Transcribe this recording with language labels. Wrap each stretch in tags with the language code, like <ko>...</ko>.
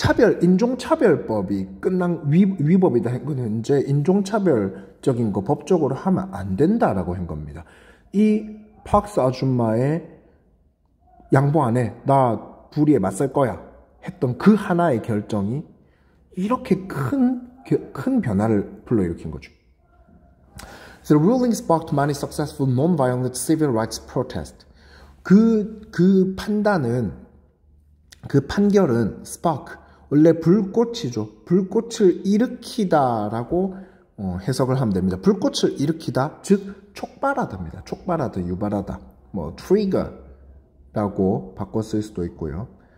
<ko>인종차별법이 끝난 위법이다 한 건 현재 인종차별적인 거 법적으로 하면 안 된다라고 한 겁니다. 이 팍스 아줌마의 양보 안 해, 나 불의에 맞설 거야 했던 그 하나의 결정이 이렇게 큰 변화를 불러일으킨 거죠.</ko> <en>The ruling sparked many successful non-violent civil rights protests.</en> <ko>그 판결은 spark, 원래 불꽃이죠. 불꽃을 일으키다라고 해석을 하면 됩니다. 불꽃을 일으키다, 즉 촉발하다입니다. 촉발하다, 유발하다. 뭐 trigger라고 바꿔 쓸 수도 있고요.</ko>